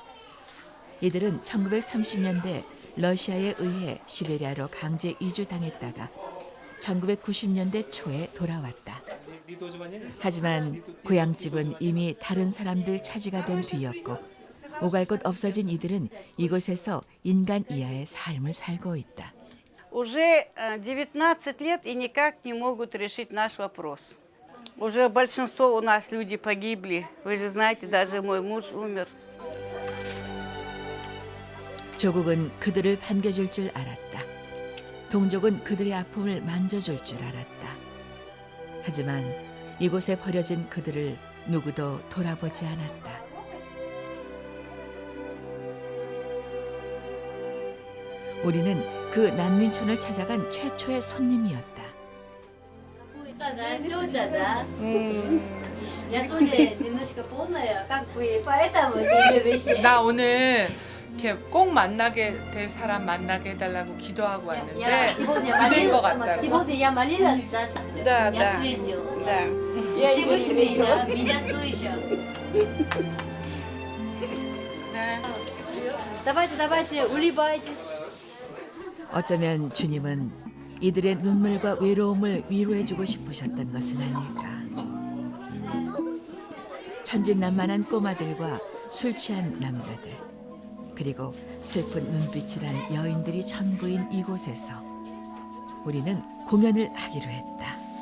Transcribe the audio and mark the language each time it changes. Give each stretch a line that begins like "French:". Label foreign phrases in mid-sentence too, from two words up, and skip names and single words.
Korean: 이들은 1930년대 러시아에 의해 시베리아로 강제 이주당했다가 1990년대 초에 돌아왔다. 하지만 고향집은 이미 다른 사람들 차지가 된 뒤였고 오갈 곳 없어진 이들은 이곳에서 인간 이하의 삶을 살고 있다.
Russian: Уже 19 лет и никак не могут решить наш вопрос. Уже большинство у нас люди погибли. Вы же знаете, даже мой муж умер.
Korean: 조국은 그들을 반겨줄 줄 알았다. 동족은 그들의 아픔을 만져줄 줄 알았다. 하지만 이곳에 버려진 그들을 누구도 돌아보지 않았다. 우리는 그 난민촌을 찾아간 최초의 손님이었다. 나 오늘 이렇게 꼭 만나게 될 사람 만나게 해달라고 기도하고 왔는데 그대인 것 같다고.
Russian: Да, да. Да. Я его видела.
Korean: 어쩌면 주님은 이들의 눈물과 외로움을 위로해주고 싶으셨던 것은 아닐까. 천진난만한 꼬마들과 술 취한 남자들, 그리고 슬픈 눈빛이란 여인들이 전부인 이곳에서 우리는 공연을 하기로 했다.